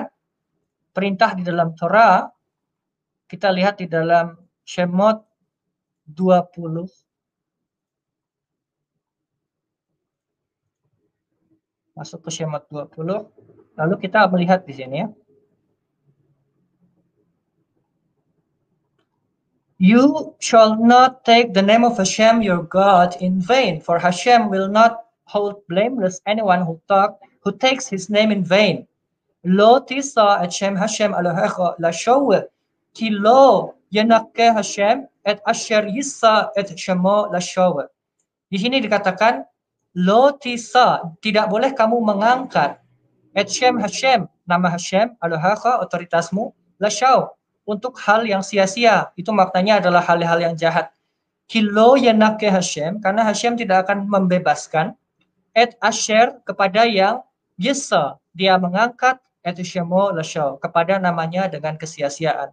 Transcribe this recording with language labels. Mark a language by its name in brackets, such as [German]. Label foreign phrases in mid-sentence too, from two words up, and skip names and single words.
[Indonesian] Perintah di dalam Torah, kita lihat di dalam Shemot 20. Masuk ke Shemot 20. Lalu kita melihat di sini ya. [English] You shall not take the name of Hashem your God in vain, for Hashem will not hold blameless anyone who takes his name in vain. [Hebrew] לא תשא את שם השם אלהיך לשוא, כי לא ינקה השם את אשר ישא את שמו לשוא. [Indonesian] Di sini dikatakan [Hebrew] לא תשא, [Indonesian] tidak boleh kamu mengangkat [Hebrew] את שם השם, [Indonesian] nama [Hebrew] השם אלהיך, [Indonesian] otoritasmu, lashow, untuk hal yang sia-sia. Itu maknanya adalah hal-hal yang jahat. [Hebrew] כי לא ינקה השם, [Indonesian] karena Hashem tidak akan membebaskan [Hebrew] את אשר, [Indonesian] kepada yang yisa, dia mengangkat [Hebrew] את שמו לשוא, [Indonesian] kepada namanya dengan kesia-siaan.